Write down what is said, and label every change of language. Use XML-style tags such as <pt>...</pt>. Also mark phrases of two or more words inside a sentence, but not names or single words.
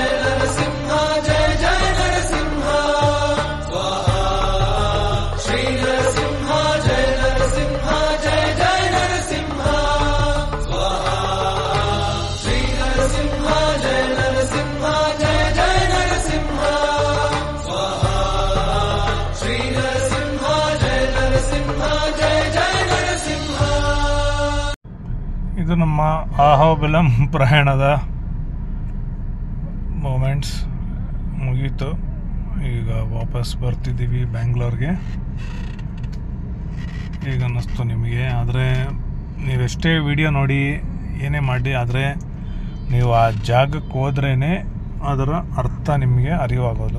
<sa>नरसिंह जय जय नरसिंह स्वाहा श्रीनरसिंह जय नरसिंह जय जय नरसिंह स्वाहा श्रीनरसिंह जय नरसिंह जय जय नरसिंह स्वाहा श्रीनरसिंह जय नरसिंह जय जय नरसिंह</sa> <kn>ಇದು ನಮ್ಮ ಅಹೋಬಿಲಂ ಪ್ರಯಾಣದ ಮೂಮೆಂಟ್ಸ್ ಮುಗೀತು. ಈಗ ವಾಪಸ್ ಬರ್ತಿದ್ದೀವಿ ಬ್ಯಾಂಗ್ಳೂರ್ಗೆ. ಈಗ ಅನ್ನಿಸ್ತು ನಿಮಗೆ. ಆದರೆ ನೀವೆಷ್ಟೇ ವಿಡಿಯೋ ನೋಡಿ ಏನೇ ಮಾಡಿ, ಆದರೆ ನೀವು ಆ ಜಾಗಕ್ಕೆ ಹೋದ್ರೇ ಅದರ ಅರ್ಥ ನಿಮಗೆ ಅರಿವಾಗೋದು.</kn>